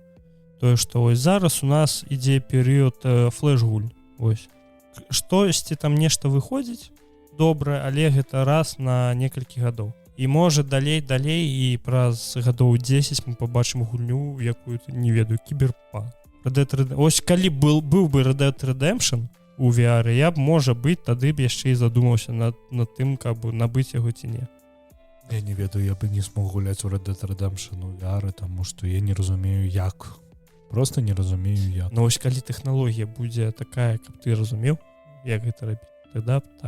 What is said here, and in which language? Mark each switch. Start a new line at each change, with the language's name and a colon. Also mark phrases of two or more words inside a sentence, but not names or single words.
Belarusian: Тое, што вось зараз у нас ідзе перыяд флэш-гуль. Вось. Штосьці там нешта выходзіць добра, але гэта раз на некалькі гадоў. І можа далей і праз гадоў 10 мы побачым гульню, якую не ведаю, кіберпанк. Ось калі быў бы Red Dead Redemption у VR, я б, можа быць, тады б яшчэ і задумаўся над тым, каб набыць яго ці не. Я не ведаю,
Russian: я бы не смог
Belarusian: гуляць у Red Dead Redemption у VR, таму што я не разумею як. Просто не разумею як. Ну ось калі тэхналогія будзе такая, каб ты разумеў, як гэта рабіць, тогда так.